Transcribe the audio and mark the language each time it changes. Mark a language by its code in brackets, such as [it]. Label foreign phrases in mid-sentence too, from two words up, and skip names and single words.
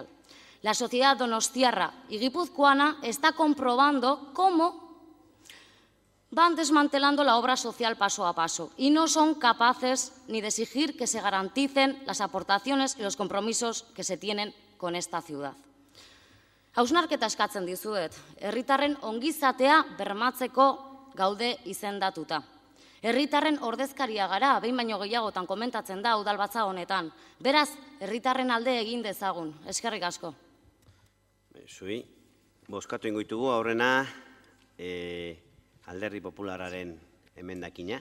[es] La sociedad donostiarra y guipuzcoana está comprobando cómo van desmantelando la obra social paso a paso y no son capaces ni de exigir que se garanticen las aportaciones y los compromisos que se tienen con esta ciudad. [eu] Hausnarketa eskatzen dizuet, herritarren ongizatea bermatzeko gaude izendatuta. Herritarren ordezkaria gara, behin baino gehiagotan komentatzen da udalbatza honetan. Beraz, herritarren alde egin dezagun. Eskerrik asko. Zui, bozkatu ingoitugu aurrena Alderdi Popularraren emendakina.